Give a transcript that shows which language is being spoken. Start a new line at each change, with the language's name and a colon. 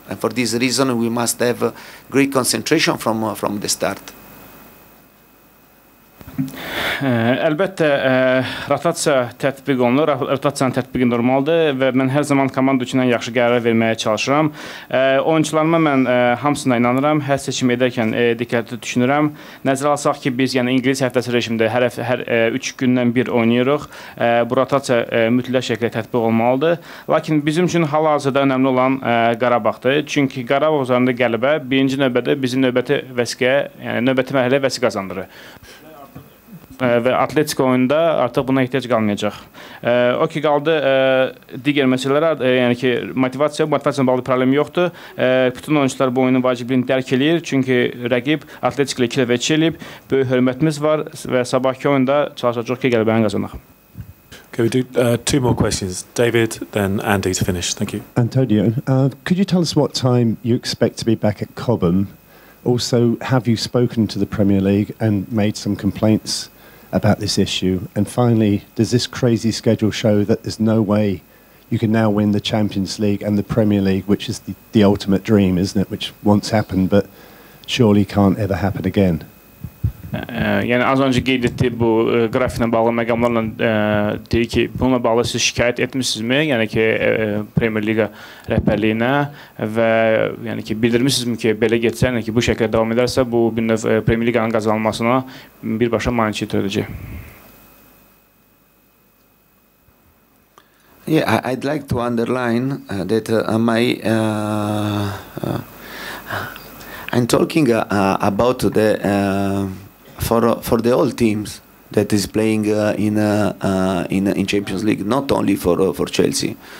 English: And for this reason, we must have great concentration from the start.
Azerbaijani: Əlbəttə, rotasiya tətbiq olunur, rotasiyanın tətbiqi normaldır və mən hər zaman komanda üçün ən yaxşı qərar verməyə çalışıram. Oyunçularıma mən hamısına inanıram, hər seçim edərkən diqqətli düşünürəm. Nəzərə alsaq ki, biz yəni İngilis həftəsi rejimdə hər 3 gündən bir oynayırıq. Bu rotasiya mütləq şəkildə tətbiq olmalıdır. Lakin bizim üçün hal-hazırda önəmli olan Qarabağdır. Çünki Qarabağ üzərində qələbə birinci növbədə bizim növbəti vəsiqəyə, yəni növbəti mərhələyə vəsiqə qazandırır. Və Atletiko oyunda artıq buna ehtiyac qalmayacaq. O ki, qaldı digər məsələlər, yəni ki, motivasiyanın bağlı problem yoxdur. Bütün oyuncular bu oyunun vacibliyini dərk edir, çünki rəqib Atletiko ilə 2 dəfə eləyib, böyük hörmətimiz var və sabahki oyunda çalışacaq ki, qələbəni qazanaq.
English: Okay, we do 2 more questions. David, then Andy to finish. Thank you. Antonio, could you tell us what time you expect to be back at Cobham? Also, have you spoken to the Premier League and made some complaints about this issue? And finally, does this crazy schedule show that there's no way you can now win the Champions League and the Premier League, which is the ultimate dream, isn't it? Which once happened, but surely can't ever happen again.
Azerbaijani: Yəni az öncə qeyd etdiyi bu qrafiklə bağlı məqamlarla deyir ki, bununla bağlı siz şikayət etmişsinizmi? Yəni ki, Premier Liga rəhbərliyinə və yəni ki, bildirmişsinizmi ki, belə getsə, yəni ki, bu şəkildə davam edərsə, bu bir növ Premier Liganın qazanılmasına birbaşa maneçi törədəcək.
English: Yeah, I'd like to underline that I'm talking about the for the all teams that is playing in Champions League, not only for Chelsea.